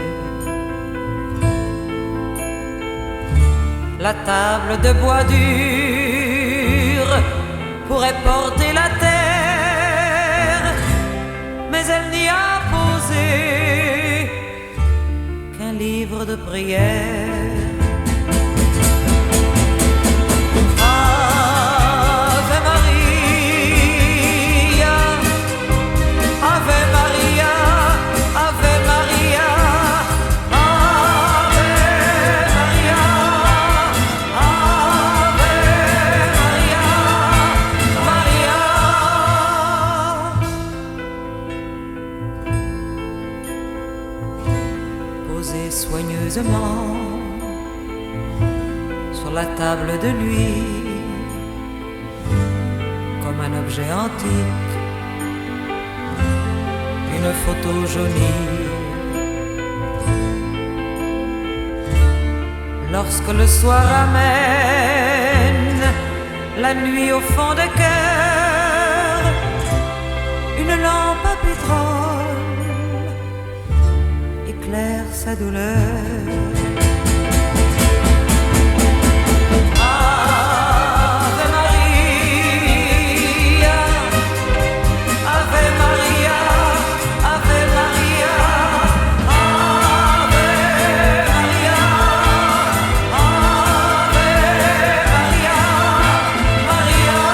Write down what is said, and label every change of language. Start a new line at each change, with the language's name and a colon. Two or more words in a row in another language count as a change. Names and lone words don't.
French: La table de bois dur pourrait porter la terre, mais elle n'y a posé qu'un livre de prière.
Latin: Ave Maria, Ave Maria, Ave Maria, Ave Maria, Ave Maria, Maria.
French: Posée soigneusement sur la table de nuit, comme un objet antique, une photo jaunie. Lorsque le soir amène la nuit au fond de cœur, une lampe à pétrole éclaire sa douleur.
Latin: Ave Maria, Ave Maria, Ave Maria, Ave Maria, Ave Maria, Maria.